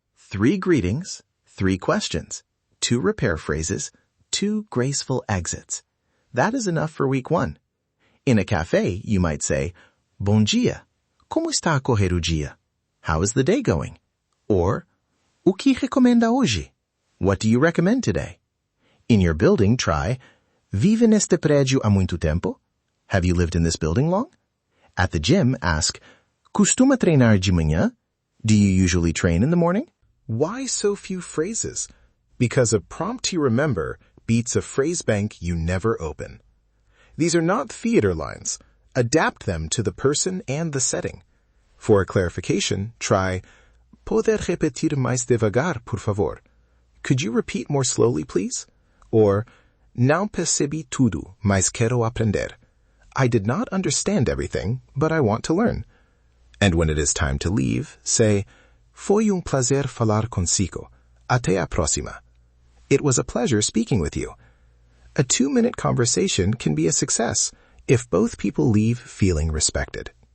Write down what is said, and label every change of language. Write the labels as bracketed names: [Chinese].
[English] 3 greetings, 3 questions, 2 repair phrases, 2 graceful exits. That is enough for week 1. In a cafe, you might say, [Portuguese] Bom dia. Como está a correr o dia? [English] How is the day going? Or, [Portuguese] O que recomenda hoje? [English] What do you recommend today? In your building, try, [Portuguese] Vive neste prédio há muito tempo? [English] Have you lived in this building long? At the gym, ask, [Portuguese] Costuma treinar de manhã? [English] Do you usually train in the morning? Why so few phrases? Because a prompt you remember beats a phrase bank you never open. These are not theater lines. Adapt them to the person and the setting. For a clarification, try, [Portuguese] Poder repetir mais devagar, por favor? [English] Could you repeat more slowly, please? [Portuguese] Or, Não percebi tudo, mas quero aprender. [English] I did not understand everything, but I want to learn. And when it is time to leave, say, [Portuguese] Foi prazer falar consigo. Até a próxima. [English] It was a pleasure speaking with you. A 2-minute conversation can be a success if both people leave feeling respected.